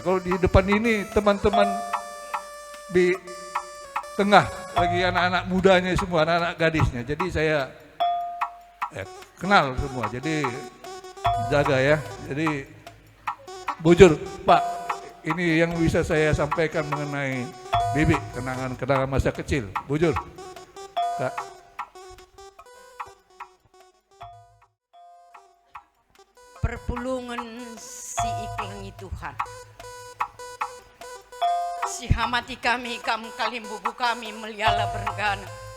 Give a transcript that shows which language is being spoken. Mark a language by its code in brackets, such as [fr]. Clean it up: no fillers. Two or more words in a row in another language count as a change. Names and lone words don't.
[id] Kalau di depan ini teman-teman di tengah lagi anak-anak mudanya semua, anak-anak gadisnya. Jadi saya kenal semua. Jadi jaga ya. Jadi bujur, Pak. Ini yang bisa saya sampaikan mengenai Bibi, kenangan-kenangan masa kecil. Bujur, Kak. [btx] Perpulungan si iklangi Tuhan, si hamati kami kalimbubu kami meliala bergana,